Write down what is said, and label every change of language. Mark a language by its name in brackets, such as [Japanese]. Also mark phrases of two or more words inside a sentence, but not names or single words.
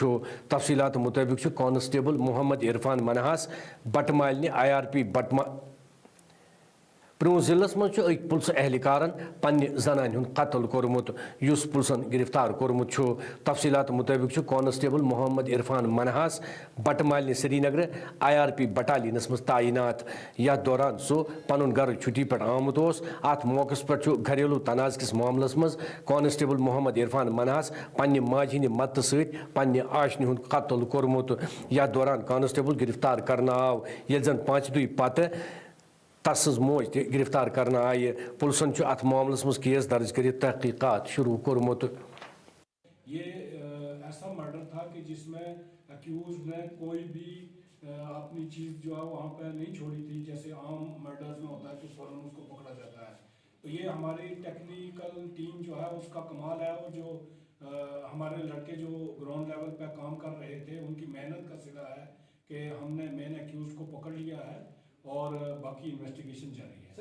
[Kashmiri] तफसीलात मुताबिक कांस्टेबल मोहम्मद इरफान मनहास बटमाल IRP पुलवामा जिलस मज अक पुलिस एहलकार पन्ने जनान हुंद कत्ल कोरमुत युस पुलिसन गिरफ्तार कोरमुत। तफसीलात मुताबिक कांस्टेबल मोहम्मद इरफान मनहास बटमाल श्रीनगर IRP बटालियनस मज तैनात। यथ दौरान सो पन घर छुट्टी पे आमुत अत मौकस पे घरेलू तनाज किस मामलस मज कांस्टेबल मोहम्मद इरफान मनहास पन्ने माज हिंद मदद सत पन्ने आशनि हुंद कत्ल कोरमुत। यथ दौरान कांस्टेबल गिरफ्तार करना आव ये जन 5 दुई पत तस मोज गिरफ्तार करना आये। पुलिसन अत मामलस मज केस दर्ज कर तहकीकात शुरू कोरमुत। [Hindi] ये ऐसा मर्डर था कि जिसमें अक्यूज ने कोई भी अपनी चीज़ जो है वहाँ पे नहीं छोड़ी थी, जैसे आम मर्डर्स में होता है कि फौरन उसको पकड़ा जाता है। तो ये हमारी [English] technical team [Hindi] जो है उसका कमाल है, और जो हमारे लड़के जो [English] ground level [Hindi] पे काम कर रहे थे उनकी मेहनत का सिला है कि हमने मेन अक्यूज को पकड़ लिया है और बाकी इन्वेस्टिगेशन जारी है।